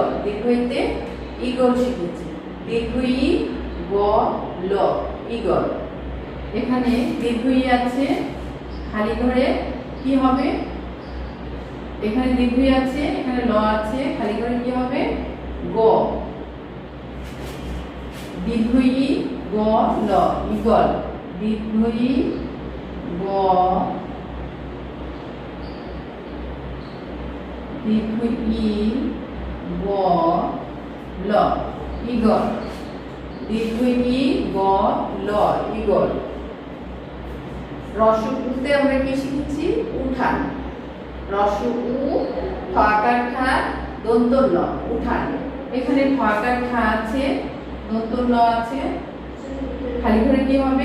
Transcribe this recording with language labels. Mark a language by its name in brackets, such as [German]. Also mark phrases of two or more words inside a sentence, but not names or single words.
[Bangla] দীর্ঘইতে ঈগল শিখেছি। দীর্ঘই গ ল, ঈগল। এখানে দীর্ঘই আছে, খালি ঘরে কি হবে? এখানে দীর্ঘই আছে, এখানে ল আছে, খালি ঘরে কি হবে? গ। দীর্ঘই গ ল, ঈগল। দীর্ঘই গ, দীর্ঘই গ ল, ঈগল। দীর্ঘই গ ল, ঈগল। রসউতে আমরা কি শিখেছি? উঠান। রসউ, ঠ আকার ঠা, দন্ত ল, উঠান। এখানে ঠ আকার ঠা আছে, দন্ত ল আছে, খালি ঘরে কি হবে?